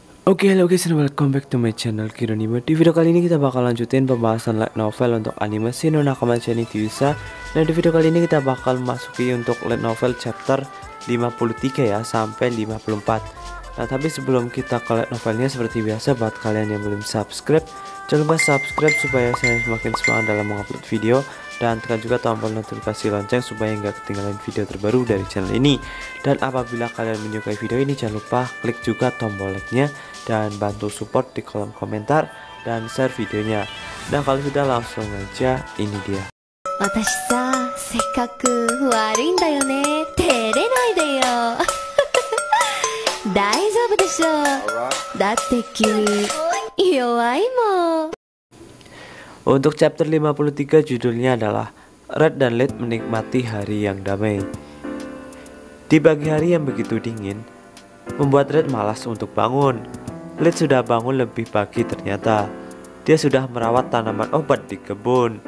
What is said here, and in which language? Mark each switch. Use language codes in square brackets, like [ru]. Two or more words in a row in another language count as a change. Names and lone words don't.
[id] Oke, halo [en] guys, and welcome back to my channel Kironime. [id] Di video kali ini kita bakal lanjutin pembahasan [en] light novel [id] untuk anime Shin no Nakama-chan ni Kyuusa. Nah, di video kali ini kita bakal masuki untuk [en] light novel chapter [id] 53 ya, sampai 54. Nah, tapi sebelum kita ke [en] light novelnya, [id] seperti biasa buat kalian yang belum subscribe, jangan lupa subscribe supaya saya semakin semangat dalam mengupload video. Dan tekan juga tombol notifikasi lonceng supaya nggak ketinggalan video terbaru dari channel ini. Dan apabila kalian menyukai video ini, jangan lupa klik juga tombol like-nya dan bantu support di kolom komentar dan share videonya. Nah, kalau sudah langsung aja, ini dia. [ja] 私さ、せっかく悪いんだよね。照れないでよ。大丈夫でしょ。だって君弱いもん。 [id] Untuk chapter 53 judulnya adalah Red dan Lead menikmati hari yang damai. Di pagi hari yang begitu dingin, membuat Red malas untuk bangun. Lead sudah bangun lebih pagi ternyata. Dia sudah merawat tanaman obat di kebun.